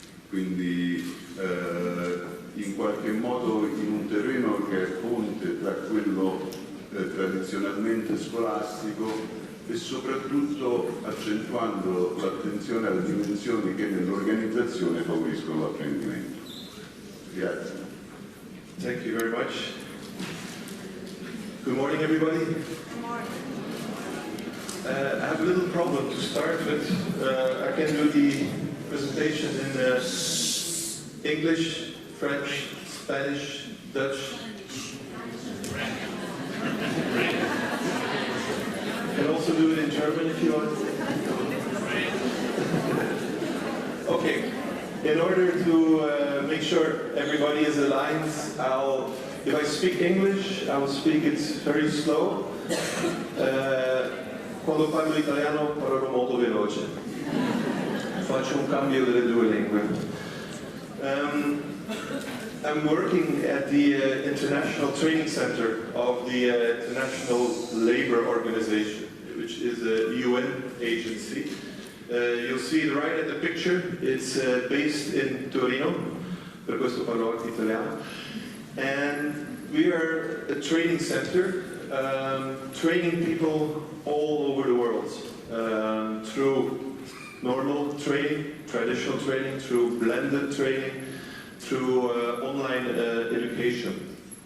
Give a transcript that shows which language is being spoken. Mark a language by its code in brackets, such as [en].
[it] Quindi in qualche modo in un terreno che è ponte tra quello tradizionalmente scolastico e soprattutto accentuando l'attenzione alle dimensioni che nell'organizzazione favoriscono l'apprendimento. Grazie. [en] Thank you very much. Good morning, everybody. Good morning. I have a little problem to start with. I can do the presentation in English, French, Spanish, Dutch. I can also do it in German if you want. Okay. In order to make sure everybody is aligned, if I speak English, I will speak it very slow. [it] Quando parlo italiano parlerò molto veloce. Faccio un cambio delle due lingue. [en] I'm working at the International Training Center of the International Labour Organization, which is a UN agency. You'll see it right at the picture. It's based in Torino, [it] per questo parlo anche italiano. [en] And we are a training center, training people all over the world through normal training, traditional training, through blended training, through online education.